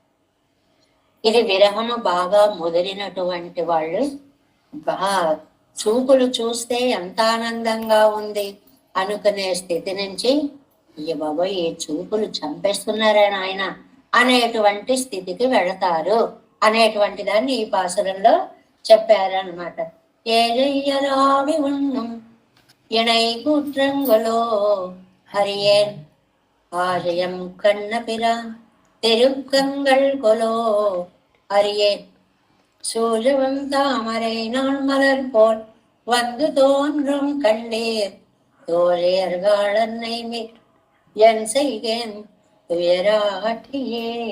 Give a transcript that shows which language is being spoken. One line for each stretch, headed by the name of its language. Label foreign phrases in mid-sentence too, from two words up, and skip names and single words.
Telugu: ఇది విరహము బాగా ముదిరినటువంటి వాళ్ళు చూపులు చూస్తే ఎంత ఆనందంగా ఉంది అనుకునే స్థితి నుంచి అయ్య బాబోయ్ ఈ చూపులు చంపేస్తున్నారా నాయన అనేటువంటి స్థితికి వెళతారు అనేటువంటి దాన్ని ఈ పాసురంలో చెప్పారనమాట. ఏజయ్యరావి ఉన్నం
Tamil: இணை கூற்றங்களோ அறியேன் ஆலயம் கண்ணபிரான் திருக்கங்கள் கொலோ அறியேன் சூழவம் தாமரை நான் மலர் போல் வந்து தோன்றும் கண்டீர் தோழியர்காளன்னை மிக் என் செய்கேன் துயராட்டியே.